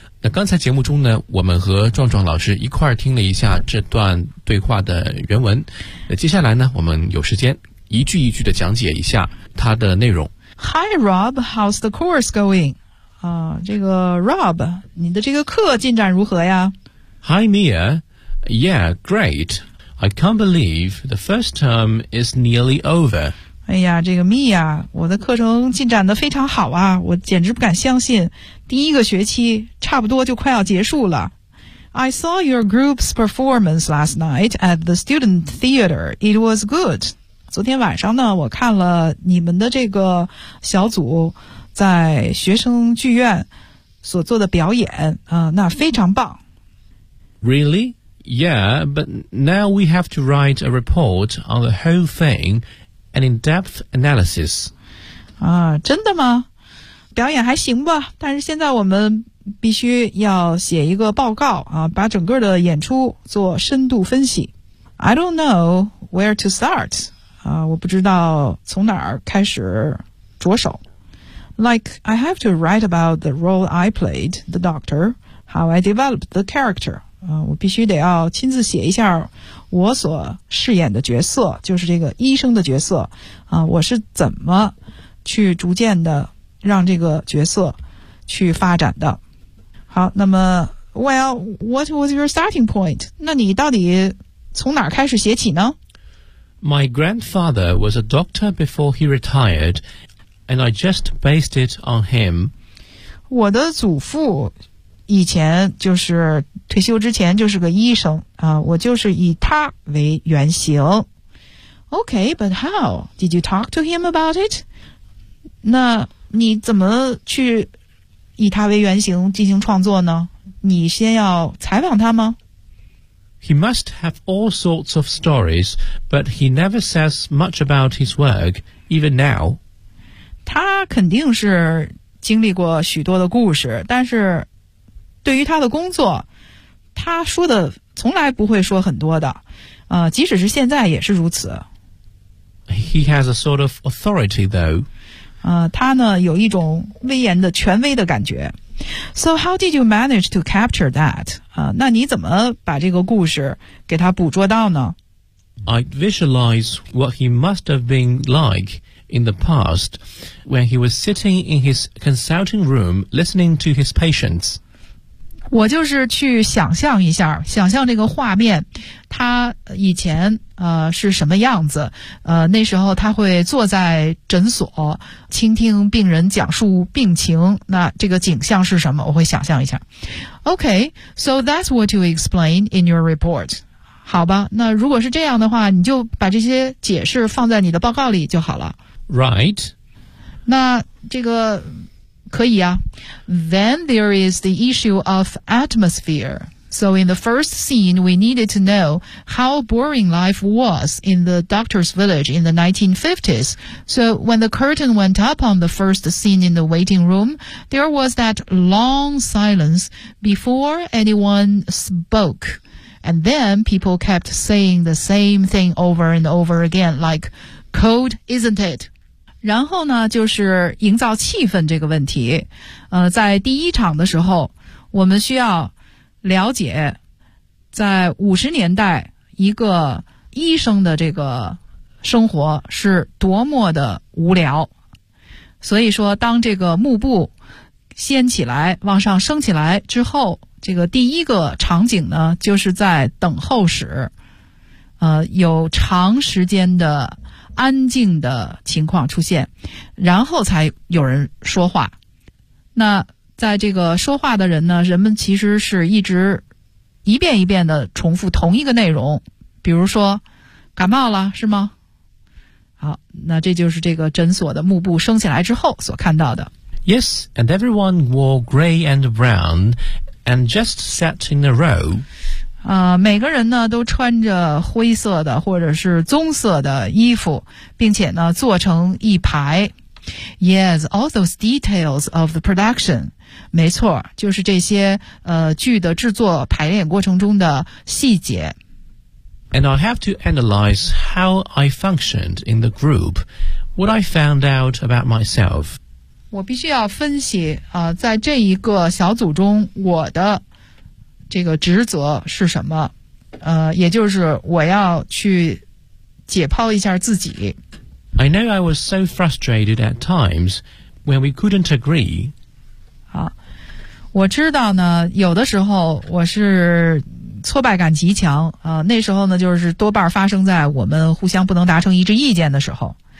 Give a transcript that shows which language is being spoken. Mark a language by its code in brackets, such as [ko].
[zh] 那刚才节目中呢，我们和壮壮老师一块儿听了一下这段对话的原文。那接下来呢，我们有时间一句一句的讲解一下它的内容。 [en] Hi Rob, how's the course going? [zh] 这个 Rob, 你的这个课进展如何呀 [en] ？Hi Mia, yeah, great. I can't believe the first term is nearly over. [zh] 哎呀，这个 Mia, 我的课程进展得非常好啊，我简直不敢相信。第一个学期差不多就快要结束了。 [en] I saw your group's performance last night at the student theater. It was good. [zh] 昨天晚上呢，我看了你们的这个小组在学生剧院所做的表演，那非常棒。 [en] Really? Yeah, but now we have to write a report on the whole thing, an in-depth analysis. [zh] 啊，真的吗？表演还行吧，但是现在我们必须要写一个报告啊，把整个的演出做深度分析。 [en] I don't know where to start. [zh] 我不知道从哪儿开始着手。 [en] Like, I have to write about the role I played, the doctor, how I developed the character. [zh] 我必须得要亲自写一下我所饰演的角色，就是这个医生的角色。我是怎么去逐渐的让这个角色去发展的。好，那么 [en] Well, what was your starting point? [zh] 那你到底从哪儿开始写起呢？ [en] My grandfather was a doctor before he retired, and I just based it on him. [zh] 我的祖父以前就是退休之前就是个医生啊，我就是以他为原型。 [en] Okay, but how? Did you talk to him about it? [zh] 那你怎么去以他为原型进行创作呢？你先要采访他吗？ [en] He must have all sorts of stories, but he never says much about his work, even now. [zh] 他肯定是经历过许多的故事，但是对于他的工作，他说的从来不会说很多的，即使是现在也是如此。 [en] He has a sort of authority, though. [zh] 他呢，有一种威严的权威的感觉。 [en] So how did you manage to capture that? [zh] 那你怎么把这个故事给他捕捉到呢？ [en] I visualize what he must have been like in the past when he was sitting in his consulting room listening to his patients. [zh] 我就是去想象一下，想象这个画面，他以前是什么样子，那时候他会坐在诊所倾听病人讲述病情，那这个景象是什么，我会想象一下。 [en] OK, so that's what you explain in your report. [zh] 好吧，那如果是这样的话，你就把这些解释放在你的报告里就好了。 [en] Right. [zh] 那这个可以啊。 [en] Then there is the issue of atmosphere. So in the first scene, we needed to know how boring life was in the doctor's village in the 1950s. So when the curtain went up on the first scene in the waiting room, there was that long silence before anyone spoke. And then people kept saying the same thing over and over again, like, cold, isn't it? [zh] 然后呢，就是营造气氛这个问题。在第一场的时候，我们需要了解在50年代一个医生的这个生活是多么的无聊。所以说当这个幕布掀起来往上升起来之后，这个第一个场景呢就是在等候室，有长时间的安静的情况出现，然后才有人说话。那在这个说话的人呢，人们其实是一直一遍一遍的重复同一个内容，比如说感冒了是吗？好，那这就是这个诊所的幕布升起来之后所看到的。 [en] Yes, and everyone wore gray and brown and just sat in a row. [zh] 每个人呢都穿着灰色的或者是棕色的衣服，并且呢坐成一排。 [en] Yes, all those details of the production. [zh] 没错，就是这些剧的制作排练过程中的细节。 [en] And I have to analyze how I functioned in the group, what I found out about myself. [zh] 我必须要分析在这一个小组中我的这个职责是什么，也就是我要去解剖一下自己。 [en] I know I was so frustrated at times when we couldn't agree. [zh] 我知道呢，有的时候我是挫败感极强，那时候呢，就是多半发生在我们互相不能达成一致意见的时候。